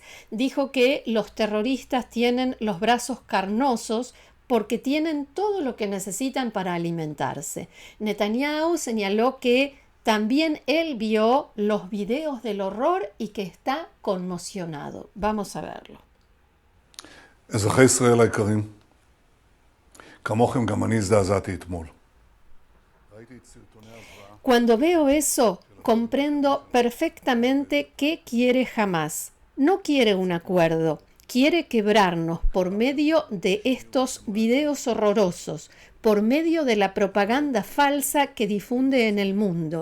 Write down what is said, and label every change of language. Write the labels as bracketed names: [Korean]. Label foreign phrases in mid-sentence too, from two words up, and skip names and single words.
[Spanish] Dijo que los terroristas tienen los brazos carnosos porque tienen todo lo que necesitan para alimentarse. Netanyahu señaló que también él vio los videos del horror y que está conmocionado. Vamos a verlo. [Hebrew] אזרחי ישראל היקרים, כמוכם גם אני הזדעזעתי אתמול. ראיתי את סרטוני הזוועה. [Spanish] Cuando veo eso, comprendo perfectamente qué quiere Hamás. No quiere un acuerdo, quiere quebrarnos por medio de estos videos horrorosos, por medio de la propaganda falsa que difunde en el mundo.